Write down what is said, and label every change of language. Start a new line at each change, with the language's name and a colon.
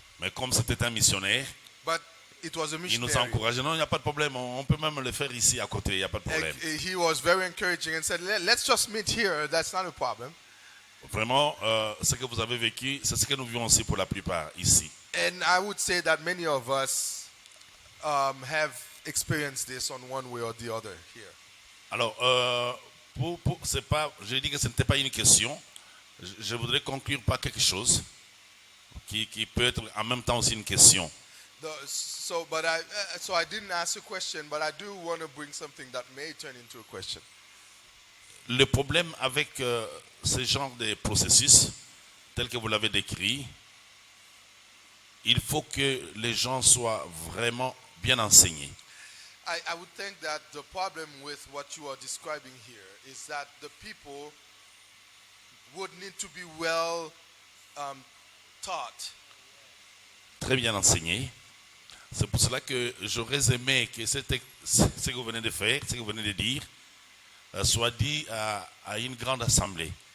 French: Mais comme c'était un missionnaire,
English: but it was a
French: il nous a
English: missionary.
French: encouragé. Non, il n'y a pas de problème, on peut même le faire ici à côté, il n'y a pas de
English: And
French: problème.
English: he was very encouraging and said, "Let's just meet here. That's not a problem."
French: Vraiment, ce que vous avez vécu, c'est ce que nous vivons aussi pour la plupart ici.
English: And I would say that many of us have experienced this on one way or the other here.
French: Alors, c'est pas, je dis que ce n'était pas une question. Je voudrais conclure par quelque chose qui peut être en même temps aussi une question.
English: So I didn't ask a question, but I do want to bring something that may turn into a question.
French: Le problème avec ce genre de processus, tel que vous l'avez décrit, il faut que les gens soient vraiment bien enseignés.
English: I would think that the problem with what you are describing here is that the people would need to be well taught.
French: Très bien enseignés. C'est pour cela que j'aurais aimé que ce que vous venez de faire, ce que vous venez de dire, soit dit à une grande assemblée.